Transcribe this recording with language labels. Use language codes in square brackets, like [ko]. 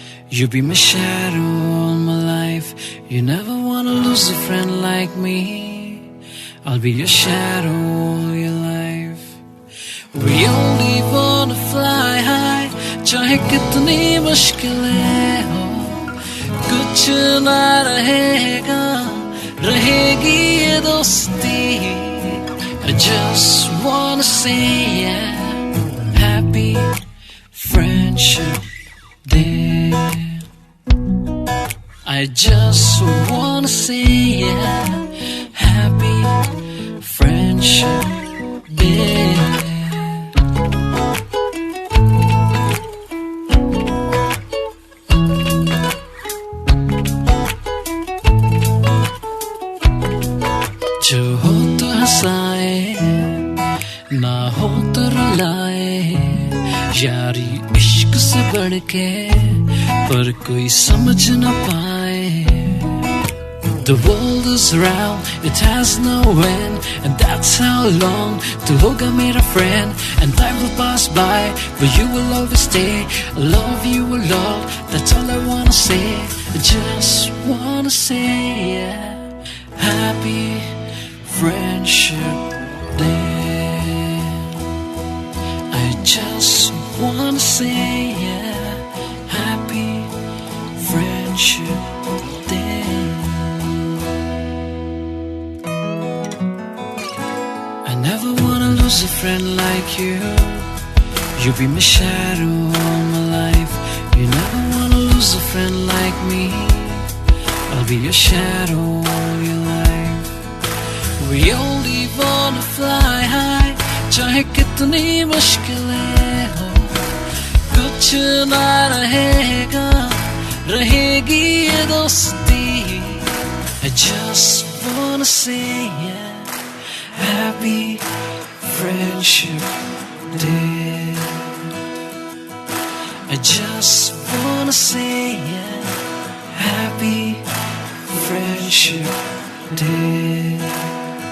[en] You be my shadow all my life. You never wanna lose a friend like me. I'll be your shadow all your life. We only wanna fly high, [hi] चाहे कितनी मुश्किलें हो, कुछ ना रहेगा, रहेगी ये दोस्ती. [en] I just wanna say yeah, happy friendship day. I just wanna say yeah, happy friendship day. [hi] जो हो तो हंसाए, ना हो तो रुलाए, यारी इश्क से बढ़ के पर कोई समझ न पाए. [en] The world is round, it has no end, and that's how long [hi] tu hoga mera [en] friend. And time will pass by, but you will always stay. I love you a lot, that's all I wanna say. I just wanna say yeah, happy friendship day. I just wanna say yeah, happy friendship day. I never wanna lose a friend like you. You be my shadow all my life. You never wanna lose a friend like me. I'll be your shadow all your life. We only wanna fly high, [hi] चाहे कितनी मुश्किलें हो, कुछ ना रहेगा, रहेगी ये दोस्ती. [en] I just wanna say yeah, happy friendship day. I just wanna say yeah, happy friendship day.